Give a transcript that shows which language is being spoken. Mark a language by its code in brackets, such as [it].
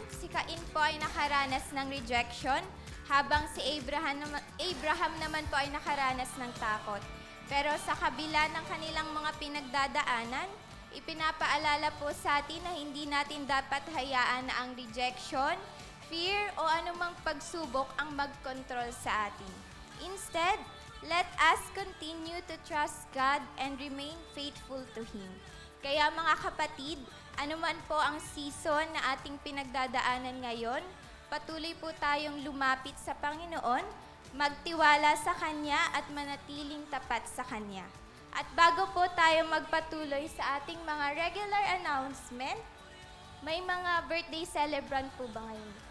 [tl] Si Cain po ay nakaranas ng rejection, habang si Abraham naman po ay nakaranas ng takot. Pero sa kabila ng kanilang mga pinagdadaanan, ipinapaalala po sa atin na hindi natin dapat hayaan na ang rejection, fear o anumang pagsubok ang mag-control sa atin. [en] Instead, let us continue to trust God and remain faithful to Him. [tl] Kaya mga kapatid, anuman po ang season na ating pinagdadaanan ngayon, patuloy po tayong lumapit sa Panginoon, magtiwala sa Kanya at manatiling tapat sa Kanya. At bago po tayo magpatuloy sa ating mga regular announcement, may mga birthday celebrant po ba ngayon?